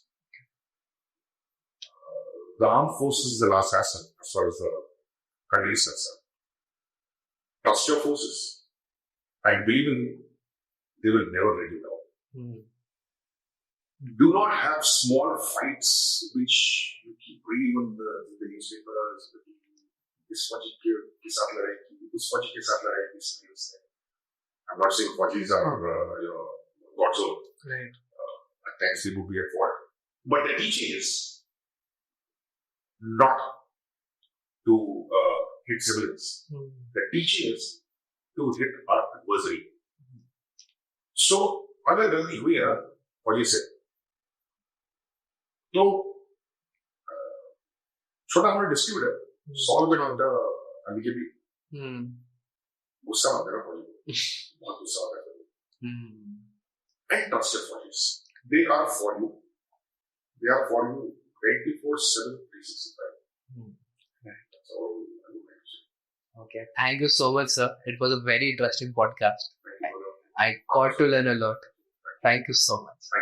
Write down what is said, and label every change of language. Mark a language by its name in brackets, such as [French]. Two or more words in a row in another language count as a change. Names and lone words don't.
[English] The armed forces is the last asset as far as the country is concerned. Trust your forces. I believe in they will never let you down. Do not have small fights which you keep reading on the newspapers. [Hindi] This फ़ौजी के साथ लड़ाई की, उस फ़ौजी के साथ लड़ाई की. [English] I'm not saying Faujis are God's own. Right. At times they would be at fault. But the teaching is not to hit civilians. The teaching is to hit our adversary. So, [Hindi] अगर गलती हुई है फौजी से, तो छोटा मोटा डिस्प्यूट है, [English] solve it on the amicably. [Hindi] गुस्सा मत करो फौजी को, बहुत गुस्सा आता है. [English] And trust your fauji's. They are for you. They are for you 24/7, 365. That's all I would like to say. Okay. Thank you so much, sir. It was a very interesting podcast. Thank you. I got to learn a lot. Thank you so much.